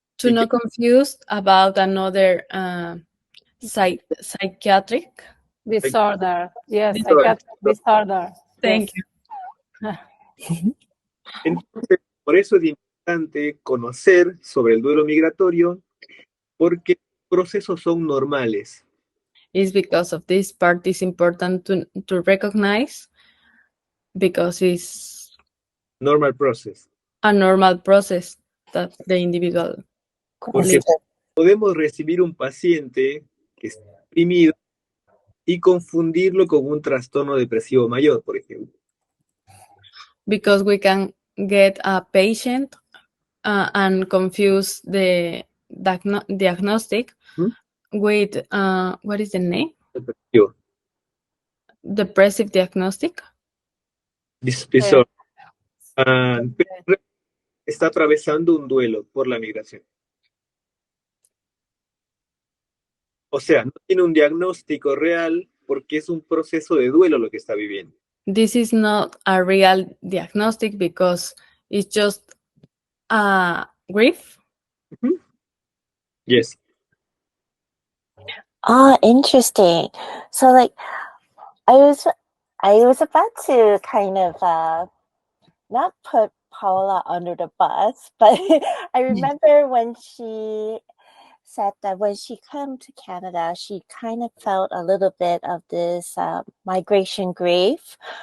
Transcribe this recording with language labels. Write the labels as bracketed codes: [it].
[en] To not confuse about another psychiatric disorder. Yes, psychiatric disorder. Thank you. [es] Entonces, por eso es importante conocer sobre el duelo migratorio, porque procesos son normales. [en] It's because of this part is important to recognize, because it's normal process. A normal process that the individual. [es] Porque podemos recibir un paciente que está deprimido y confundirlo con un trastorno depresivo mayor, por ejemplo. [en] Because we can get a patient and confuse the diagnostic with what is the name? [es] Depresivo. [en] Depressive diagnostic. Disorder. [es] Está atravesando un duelo por la migración. O sea, no tiene un diagnóstico real porque es un proceso de duelo lo que está viviendo. [en] This is not a real diagnostic because it's just a grief. Yes. Ah, interesting. So, like, I was about to kind of not put Paula under the bus, but I remember when she said that when she came to Canada, she kind of felt a little bit of this migration grief.